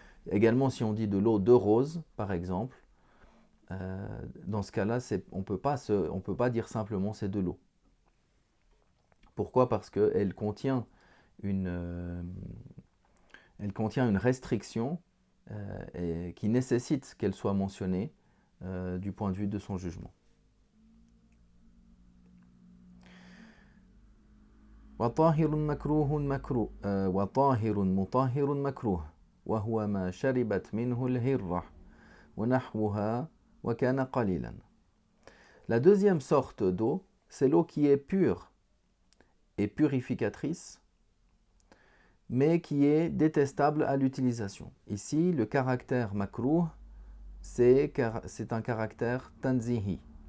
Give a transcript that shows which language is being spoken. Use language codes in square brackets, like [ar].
[fr] Également, si on dit de l'eau de rose, par exemple, dans ce cas-là, on ne peut pas dire simplement c'est de l'eau. Pourquoi ? Parce qu'elle contient une restriction qui nécessite qu'elle soit mentionnée du point de vue de son jugement. [ar] وطاهر مكروه مكروه وطاهر مطهر مكروه وهو ما شربت منه الهرة ونحوها وكان قليلا. [fr] La deuxième sorte d'eau, c'est l'eau qui est pure et purificatrice, mais qui est détestable à l'utilisation. Ici, le caractère makrouh, c'est un caractère tanzihi.